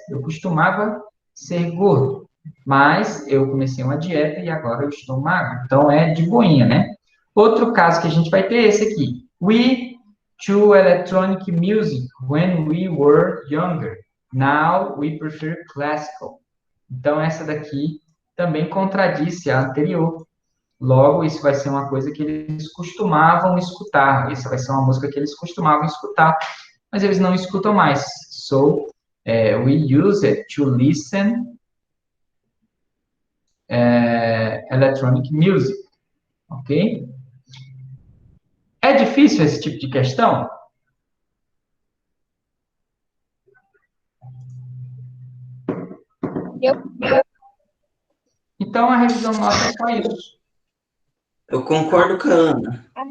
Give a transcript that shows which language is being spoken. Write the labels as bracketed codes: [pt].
[pt] Eu costumava ser gordo, mas eu comecei uma dieta e agora eu estou magro. Então, é de boinha, né? Outro caso que a gente vai ter é esse aqui. [en] We to electronic music when we were younger. Now we prefer classical. [pt] Então, essa daqui também contradisse a anterior. Logo, isso vai ser uma coisa que eles costumavam escutar. Isso vai ser uma música que eles costumavam escutar, mas eles não escutam mais. [en] So, we use it to listen electronic music. Ok? [pt] É difícil esse tipo de questão? Então, a revisão nossa é só isso. Eu concordo com a Ana.